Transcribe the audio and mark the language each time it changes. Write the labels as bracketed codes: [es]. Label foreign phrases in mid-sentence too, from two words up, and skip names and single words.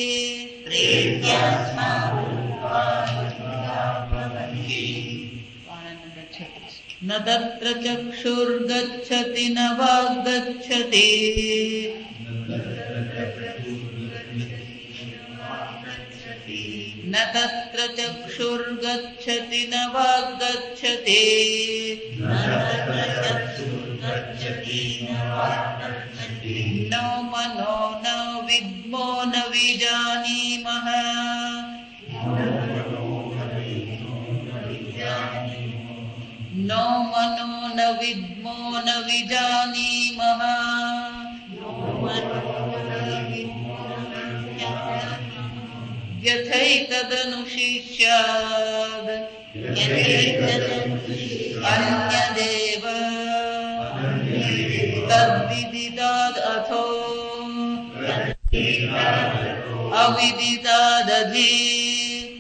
[sa] न तत्र चक्षुर्गच्छति न वाग्गच्छति न तत्र चक्षुर्गच्छति न वाग्गच्छति नो मनो न विद्मो न विजानीमः नो मनो न विद्मो न विजानीमः यथैतदनुशिष्याद अन्यदेव तद्विदिताद अथो अविदितादधि